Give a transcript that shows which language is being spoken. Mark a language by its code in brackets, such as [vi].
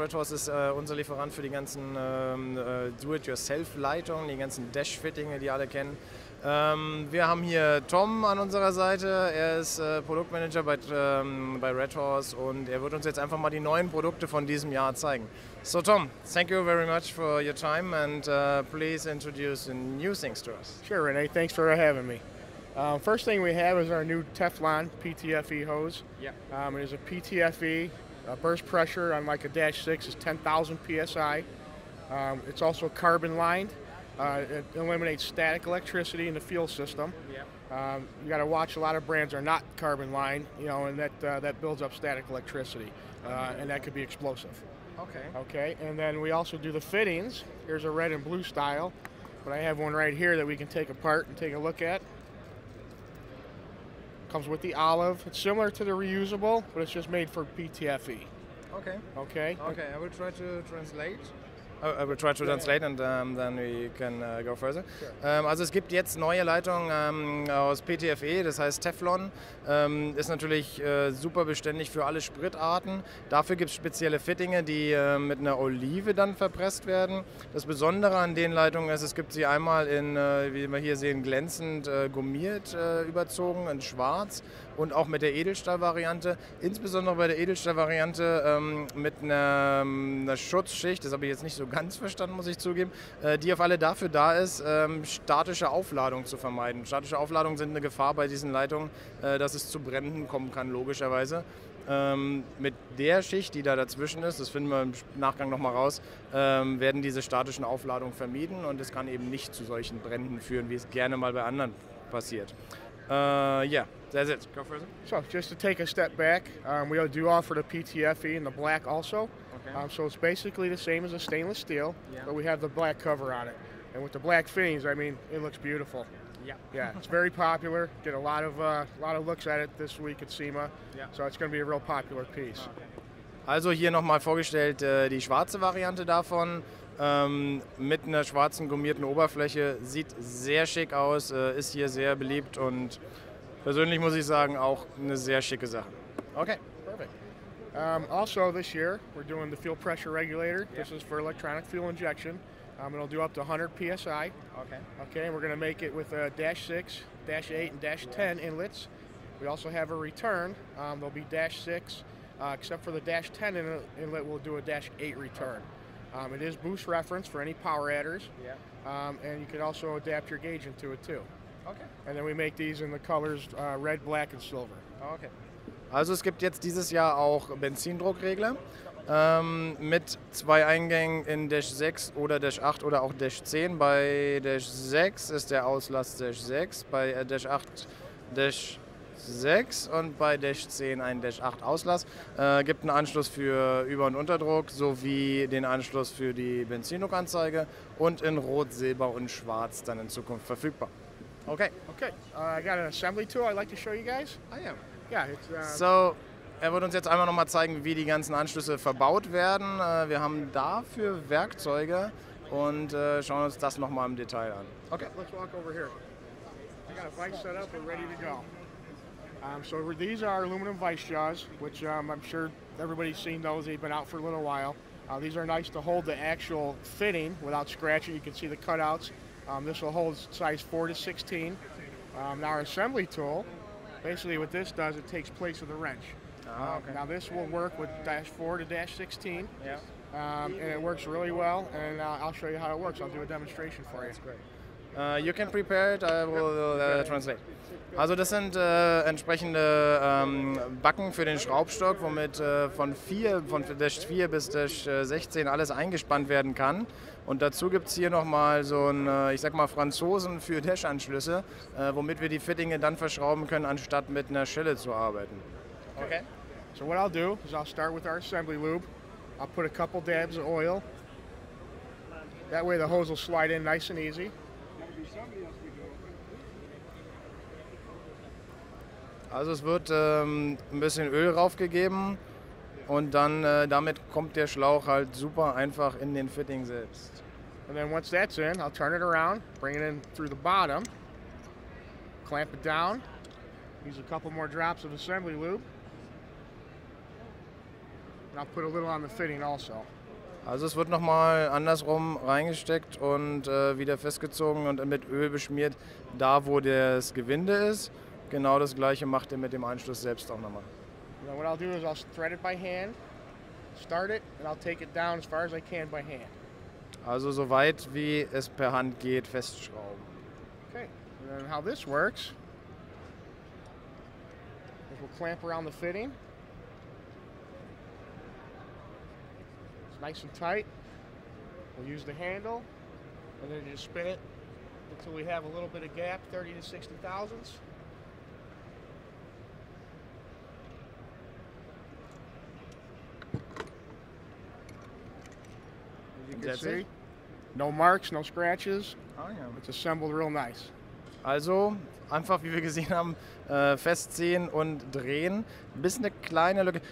[de] Redhorse ist unser Lieferant für die ganzen Do-it-yourself-Leitungen, die ganzen Dash-Fittinge, die alle kennen. Wir haben hier Tom an unserer Seite. Er ist Produktmanager bei Redhorse und er wird uns jetzt einfach mal die neuen Produkte von diesem Jahr zeigen. [en] So Tom, thank you very much for your time and please introduce the new things to us. Sure, Renee. Thanks for having me. First thing we have is our new Teflon PTFE hose. Yeah. It is a PTFE. Burst pressure on like a Dash 6 is 10,000 PSI. It's also carbon lined. It eliminates static electricity in the fuel system. Yeah. You got to watch, a lot of brands are not carbon lined, and that builds up static electricity, and that could be explosive. Okay. Okay, and then we also do the fittings. Here's a red and blue style, but I have one right here that we can take apart and take a look at. Comes with the olive. It's similar to the reusable, but it's just made for PTFE. Okay. Okay. Okay, I will try to translate. I will try to translate and then we can go further. Sure. [de] Also es gibt jetzt neue Leitungen aus PTFE, das heißt Teflon. Ist natürlich super beständig für alle Spritarten. Dafür gibt es spezielle Fittinge, die mit einer Olive dann verpresst werden. Das Besondere an den Leitungen ist, es gibt sie einmal in, wie wir hier sehen, glänzend gummiert überzogen in schwarz und auch mit der Edelstahlvariante. Insbesondere bei der Edelstahlvariante mit einer Schutzschicht, das habe ich jetzt nicht so ganz verstanden, muss ich zugeben, die auf alle dafür da ist, statische Aufladung zu vermeiden. Statische Aufladungen sind eine Gefahr bei diesen Leitungen, dass es zu Bränden kommen kann, logischerweise. Mit der Schicht, die da dazwischen ist, das finden wir im Nachgang nochmal raus, werden diese statischen Aufladungen vermieden und es kann eben nicht zu solchen Bränden führen, wie es gerne mal bei anderen passiert. [en] Yeah, that's it. Go further. So just to take a step back, we do offer the PTFE in the black also. Okay. So it's basically the same as a stainless steel, Yeah. but we have the black cover on it. And with the black fittings, I mean, it looks beautiful. Yeah. Yeah, it's very popular. Get a lot of looks at it this week at SEMA. Yeah. So it's going to be a real popular piece. Okay. [de] Also hier nochmal vorgestellt die schwarze Variante davon. Mit einer schwarzen gummierten Oberfläche, sieht sehr schick aus, ist hier sehr beliebt und persönlich muss ich sagen, auch eine sehr schicke Sache. [en] Okay. Perfect. Also this year, we're doing the fuel pressure regulator. Yeah. This is for electronic fuel injection. It'll do up to 100 PSI. Okay. Okay, and we're going to make it with a Dash 6, Dash 8, and Dash 10 inlets. We also have a return. There'll be Dash 6, except for the Dash 10 inlet, we'll do a Dash 8 return. It is boost reference for any power adders, Yeah. and you can also adapt your gauge into it too. Okay. And then we make these in the colors red, black, and silver. Okay. [de] Also es gibt jetzt dieses Jahr auch Benzindruckregler mit 2 Eingängen in Dash 6 oder Dash 8 oder auch Dash 10. Bei Dash 6 ist der Auslass Dash 6, bei Dash 8 Dash 6 und bei Dash 10 ein Dash 8 Auslass. Gibt einen Anschluss für Über- und Unterdruck sowie den Anschluss für die Benzindruckanzeige und in Rot, Silber und Schwarz dann in Zukunft verfügbar. [en] Okay. Okay, I got an assembly tool I'd like to show you guys. [de] Ah ja. [en] Yeah, it's [de] So, er wird uns jetzt einmal nochmal zeigen, wie die ganzen Anschlüsse verbaut werden. Wir haben dafür Werkzeuge und schauen uns das nochmal im Detail an. [en] Okay. Let's walk over here. I got a vise set up and ready to go. So these are aluminum vise jaws, which I'm sure everybody's seen those. They've been out for a little while. These are nice to hold the actual fitting without scratching. You can see the cutouts. This will hold size 4 to 16. Now our assembly tool, basically what this does, it takes place of the wrench. Okay. Now this will work with Dash 4 to Dash 16. [de] Ja. [en] And it works really well, and I'll show you how it works. I'll do a demonstration for you. You can prepare it, I will translate. [de] Also das sind entsprechende Backen für den Schraubstock, womit von Dash 4 bis Dash 16 alles eingespannt werden kann. Und dazu gibt es hier nochmal so einen, ich sag mal, Franzosen für Dash-Anschlüsse, womit wir die Fittinge dann verschrauben können, anstatt mit einer Schelle zu arbeiten. [en] Okay. So what I'll do is I'll start with our assembly lube. I'll put a couple dabs of oil. That way the hose will slide in nice and easy. [de] Also es wird ein bisschen Öl raufgegeben und dann damit kommt der Schlauch halt super einfach in den Fitting selbst. [en] And then once that's in, I'll turn it around, bring it in through the bottom, clamp it down, use a couple more drops of assembly lube. and I'll put a little on the fitting also. [de] Also es wird nochmal andersrum reingesteckt und wieder festgezogen und mit Öl beschmiert, da wo das Gewinde ist. Genau das gleiche macht er mit dem Einschluss selbst auch nochmal. [en] Now what I'll do is I'll thread it by hand, start it, and I'll take it down as far as I can by hand. [de] Also so weit wie es per Hand geht, festschrauben. [en] Okay, and then how this works is we'll clamp around the fitting. It's nice and tight. We'll use the handle and then just spin it until we have a little bit of gap, 30 to 60 thousandths. As you can see, no marks, no scratches. [de] Ah, ja. [en] It's assembled real nice. [de] Also einfach, wie wir gesehen haben, festziehen und drehen, bis eine kleine Lücke.